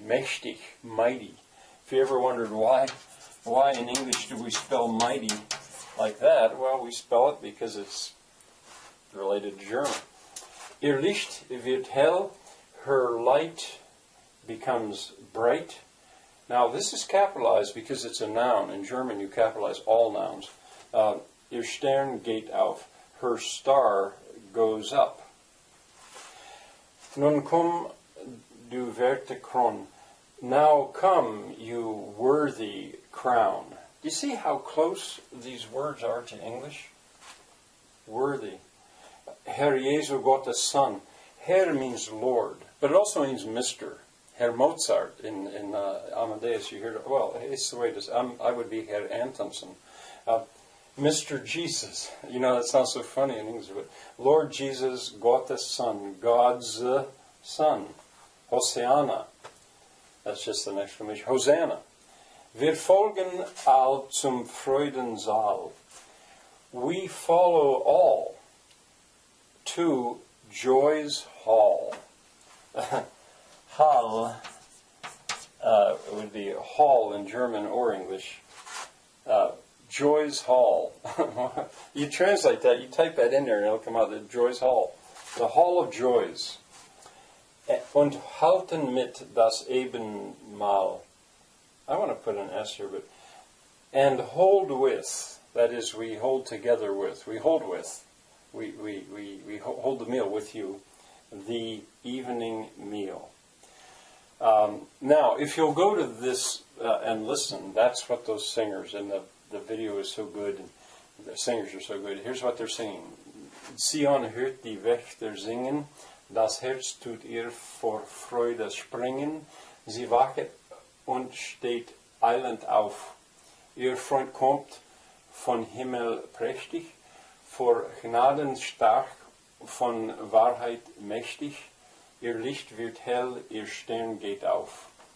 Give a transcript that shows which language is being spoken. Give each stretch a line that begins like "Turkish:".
English: Mächtig, mighty. If you ever wondered why in English do we spell mighty like that, well, we spell it because it's related to German.
German: Ihr Licht wird hell,
English: her light becomes bright. Now, this is capitalized because it's a noun. In German, you capitalize all nouns.
German: Ihr Stern geht auf,
English: her star goes up.
German: Nun komm, du werte Kron.
English: Now come, you worthy crown. Do you see how close these words are to English? Worthy.
German: Herr Jesu Gottes Son.
English: Herr means Lord, but it also means Mr. Herr Mozart in Amadeus, you hear, well, it's the way it is. I would be Herr Antonsen. Mr. Jesus. You know, that sounds so funny in English, but Lord Jesus, Gottes Son, God's Son. Hosanna. That's just an exclamation. Hosanna.
German: Wir folgen all zum Freudensaal.
English: We follow all to Joy's Hall. Hall would be hall in German or English. Joy's Hall. You translate that, you type that in there, and it'll come out, the Joy's Hall. The Hall of Joys.
German: Und halten mit das Ebenmahl.
English: I want to put an S here, but and hold with. That is, we hold together with. We hold with. We hold the meal with you. The evening meal. Now, if you'll go to this and listen, that's what those singers, and the video is so good, and the singers are so good. Here's what they're singing.
German: Zion hört die Wächter singen, das Herz tut ihr vor Freude springen, sie wachet und steht eilend auf. Ihr Freund kommt von Himmel prächtig, vor Gnaden stark, von Wahrheit mächtig, ihr Licht wird hell, ihr Stern geht auf.